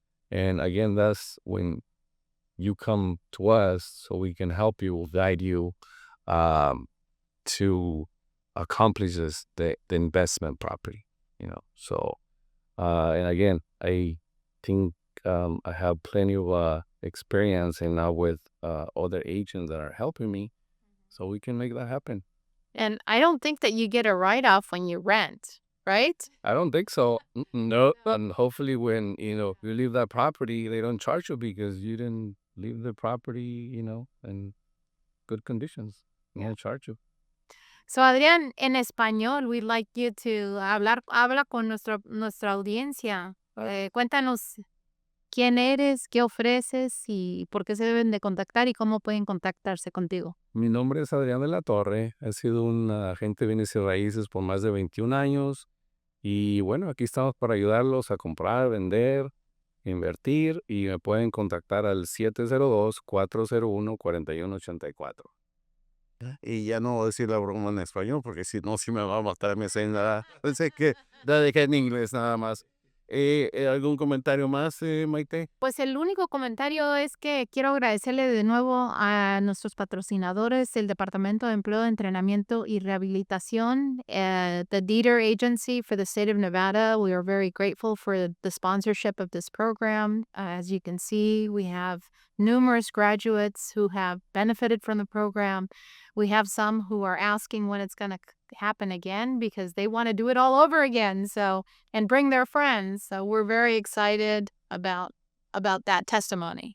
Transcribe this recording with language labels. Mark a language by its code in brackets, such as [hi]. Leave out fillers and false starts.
[en] And again, that's when you come to us so we can help you, guide you to accomplish the investment property, So, and again, I think I have plenty of experience and now with other agents that are helping me so we can make that happen. And I don't think that you get a write-off when you rent, right? I don't think so. No. And hopefully when, you leave that property, they don't charge you because you didn't leave the property, in good conditions. They won't charge you. So, Adrian, [es] en español, [en] we'd like you to [es] habla con nuestra audiencia. Cuéntanos quién eres, qué ofreces y por qué se deben de contactar y cómo pueden contactarse contigo. Mi nombre es Adrián de la Torre. He sido un agente de bienes y raíces por más de 21 años. Y bueno, aquí estamos para ayudarlos a comprar, vender, invertir. Y me pueden contactar al 702-401-4184. Y ya no voy a decir la broma en español porque si no, sí me va a matar, me sé nada. Pensé que la dejé en inglés nada más. ¿Algún comentario más, Maite? Pues el único comentario es que quiero agradecerle de nuevo a nuestros patrocinadores, el Departamento de Empleo, Entrenamiento y Rehabilitación, [en] the Dieter Agency for the state of Nevada. We are very grateful for the sponsorship of this program. As you can see, we have numerous graduates who have benefited from the program. We have some who are asking when it's going to happen again because they want to do it all over again. And bring their friends. So we're very excited about that testimony.